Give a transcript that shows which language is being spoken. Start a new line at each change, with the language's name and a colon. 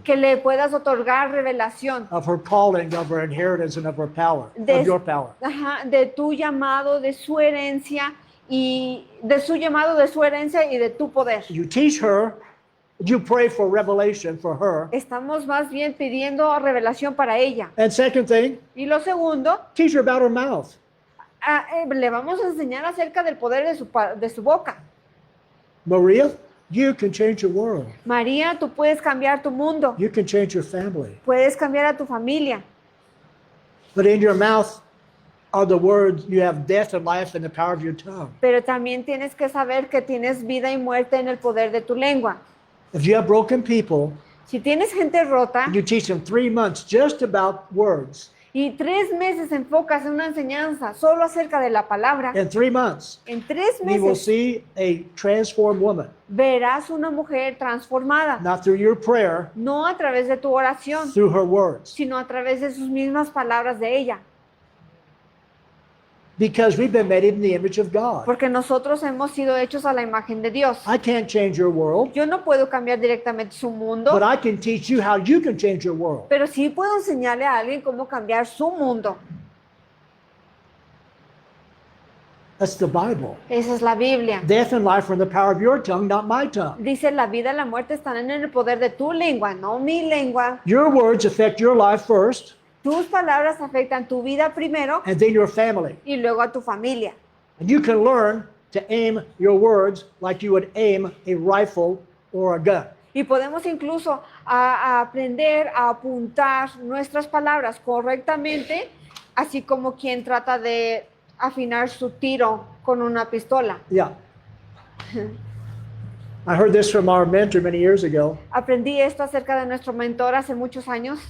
Spanish: que le puedas otorgar revelación
English: of her calling, of her inheritance, and of her power, of your power.
Spanish: de tu llamado, de su herencia y de su llamado, de su herencia y de tu poder.
English: You teach her, you pray for revelation for her.
Spanish: Estamos más bien pidiendo revelación para ella.
English: And second thing,
Spanish: Y lo segundo,
English: teach her about her mouth.
Spanish: le vamos a enseñar acerca del poder de su boca.
English: Maria, you can change your world.
Spanish: María, tú puedes cambiar tu mundo,
English: You can change your family.
Spanish: puedes cambiar a tu familia,
English: But in your mouth are the words, you have death and life in the power of your tongue.
Spanish: pero también tienes que saber que tienes vida y muerte en el poder de tu lengua.
English: If you have broken people,
Spanish: Si tienes gente rota
English: and you teach them 3 months just about words,
Spanish: y 3 meses enfocas en una enseñanza solo acerca de la palabra,
English: in 3 months,
Spanish: en 3
English: you will
Spanish: meses
English: see a transformed woman,
Spanish: verás una mujer transformada,
English: not through your prayer,
Spanish: no a través de tu oración,
English: through her words.
Spanish: sino a través de sus mismas palabras de ella.
English: Because we've been made in the image of God.
Spanish: Porque nosotros hemos sido hechos a la imagen de Dios.
English: I can't change your world,
Spanish: Yo no puedo cambiar directamente su mundo,
English: but I can teach you how you can change your world.
Spanish: pero sí puedo enseñarle a alguien cómo cambiar su mundo.
English: That's the Bible.
Spanish: Esa es la Biblia.
English: Death and life are in the power of your tongue, not my tongue.
Spanish: Dice, la vida y la muerte están en el poder de tu lengua, no mi lengua.
English: Your words affect your life first,
Spanish: Tus palabras afectan tu vida primero
English: and then your family.
Spanish: y luego a tu familia.
English: And you can learn to aim your words like you would aim a rifle or a gun.
Spanish: Y podemos incluso a aprender a apuntar nuestras palabras correctamente, así como quien trata de afinar su tiro con una pistola.
English: Yeah. I heard this from our mentor many years ago.
Spanish: Aprendí esto acerca de nuestro mentor hace muchos años.